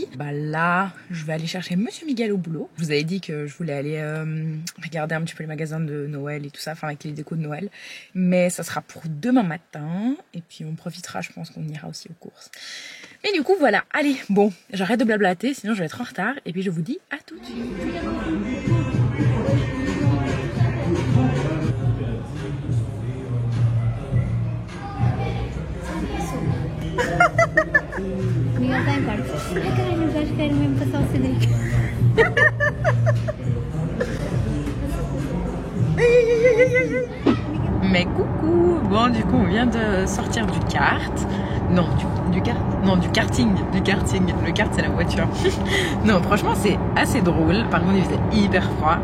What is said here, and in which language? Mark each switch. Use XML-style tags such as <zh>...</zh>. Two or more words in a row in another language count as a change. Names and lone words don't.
<fr>Là, je vais aller chercher Monsieur Miguel au boulot. Je vous avais dit que je voulais aller regarder un petit peu les magasins de Noël et tout ça, enfin avec les décos de Noël, mais ça sera pour demain matin, et puis on profitera, je pense qu'on ira aussi aux courses. Mais du coup, voilà, allez, bon, j'arrête de blablater, sinon je vais être en retard, et puis je vous dis à tout de suite.</fr> <pt>Miguel está em parte. Ai caralho, já quero mesmo passar o Cedric.</pt> <fr>Mais coucou. Bon, du coup, on vient de sortir du kart. Non, du kart. Non, du karting. Du karting. Le kart, c'est la voiture. Non, franchement, c'est assez drôle. Par contre, il faisait hyper froid.</fr>